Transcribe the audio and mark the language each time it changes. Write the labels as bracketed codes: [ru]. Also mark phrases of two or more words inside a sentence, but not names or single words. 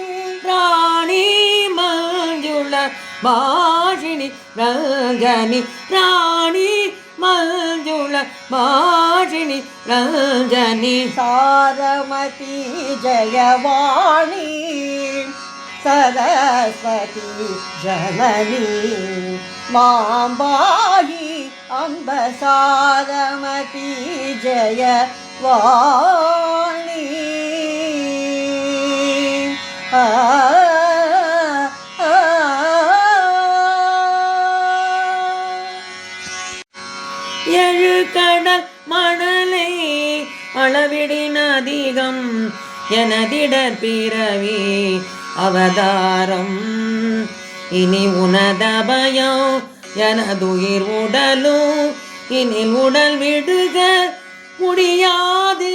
[sa] रानी मञ्जुल भाषिणी रञ्जनी रानी मञ्जुल भाषिणी रञ्जनी ராணி மஞ்சுள பாஷினி ரஞ்சனி सारमती जयवाणी सरस्वती जननी माम्बायि अम्ब सारमती जय वाणी [ta] ஏழு கடல் மணலை அளவிடின் அதிகம் எனதிடர் பிறவி அவதாரம் இனி உனதபயம் எனதுயிர் உடலும் இனி உடல் விடுக முடியாது